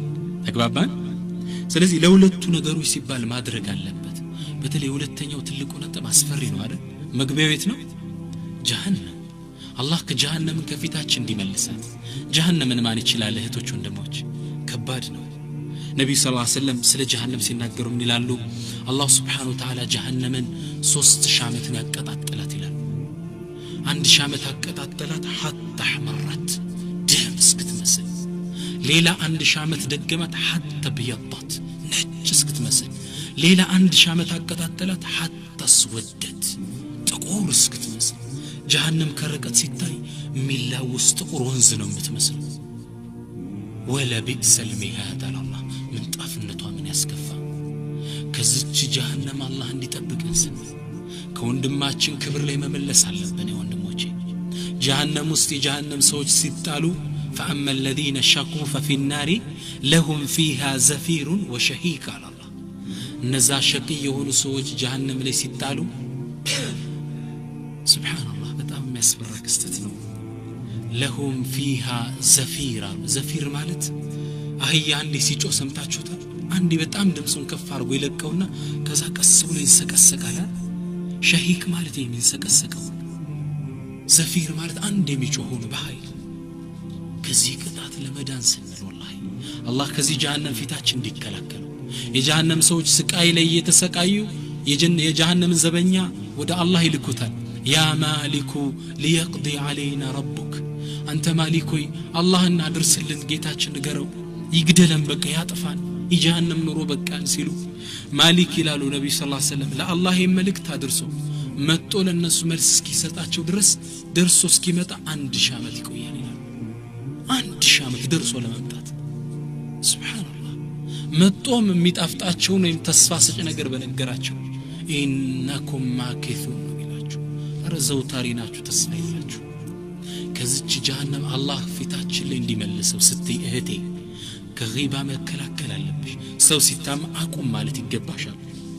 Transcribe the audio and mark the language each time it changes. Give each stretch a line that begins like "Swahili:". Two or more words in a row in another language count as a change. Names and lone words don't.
Amharic: ተግባባን ስለዚህ ለሁለቱ ነገሮች ሲባል ማድረግ አለበት በተለይ ሁለተኛው ትልቁ ነጥብ አስፈሪ ነው አይደል መግቢያው የት ነው ጀሃነም አላህ ከጀሃነም ከፊታችን እንዲመልሳት ጀሃነምን ማን ይችላል እህቶች ወንድሞች ከባድ ነው ነብዩ
Arabic: صلى الله عليه وسلم
Amharic: ስለ ጀሃነም ሲናገሩ ምን ይላሉ አላህ
Arabic: سبحانه وتعالى
Amharic: ጀሃነምን 3000 ዓመት ያቀጣጥላት ይላል 1000 ዓመት አቀጣጥላት
Arabic: حتى احمرت
Amharic: ደም እስክትመስል ሌላ 1000 ዓመት ደገማት
Arabic: حتى بيضت
Amharic: ነጭ እስክትመስል ሌላ 1000 ዓመት አቀጣጠላት
Arabic: حتى اسودت
Amharic: ጥቁር እስክትመስል ጀሃነም ከርቀት ሲታይ ሚላውስ ጥቁር ወንዝ ነው የምትመስለው
Arabic: ولا بئس المهاد الله
Amharic: من ጣፍነቷ ምን ያስከፋ ከዚች ጀሃነም አላህ እንዲጠብቀን ስንል ከወንድማችን ክብር ላይ መመለስ አለብን ወንድሞቼ ጀሃነም ውስጥ የጀሃነም ሰዎች ሲጣሉ
Arabic: فأما الذين شقوا ففي النار لهم فيها زفير وشهيق على الله
Amharic: እነዛ ሸቂ የሆኑ ሰዎች ጀሃነም ላይ ሲጣሉ سبحان الله በጣም የሚያስፈራ ክስተት ነው
Arabic: لهم فيها زفير
Amharic: زفير ማለት አህያ አንዴ ሲጮህ ሰምታችሁታል አንዴ በጣም ድምጹን ከፍ አድርጎ ይለቀውና ከዛ ቀስ ብሎ ይንሰቀሰቃል ሸሂቅ ማለት የሚንሰቀሰቀው زفير ማለት አንዴ የሚጮህ ነው በኃይል ከዚህ ቅጣት ለመዳን ስንል والله አላህ ከዚህ ጀሃነም ፊታችን እንዲከላከል የጀሃነም ሰዎች ስቃይ ላይ እየተሰቃዩ የጀሃነም ዘበኛ ወደ አላህ ይልኩታል ያ ማሊኩ
Arabic: ليقضي علينا ربك
Amharic: አንተ ማሊኮይ አላህን አድርስልን ጌታችን ንገረው ይግደለን በቃ ያጥፋን የጀሃነም ኑሮ በቃን ሲሉ ማሊክ ይላሉ ነብዩ
Arabic: صلى الله عليه وسلم
Amharic: ለአላህ የመልእክት አድርሶ መጥቶ ለነሱ መልስ እስኪሰጣቸው ድረስ ደርሶ እስኪመጣ 1000 ዓመት ይቆያል ይላል 1000 ዓመት ደርሶ ለመምጣት ሱብሃንአላህ መጥቶም የሚጣፍጣቸው ነው ተስፋ ሰጭ ነገር በነገራቸው
Arabic: إنكم ماكثون
Amharic: ይላችሁ አረዘው ታሪናችሁ ተስፋ ይላችሁ ከዚች ጀሃነም አላህ ፊታችን ላይ እንዲመልሰው ስትይ እህቴ ከጊባ መከላከል አለብሽ ሰው ሲታም አቁም ማለት ይገባሻል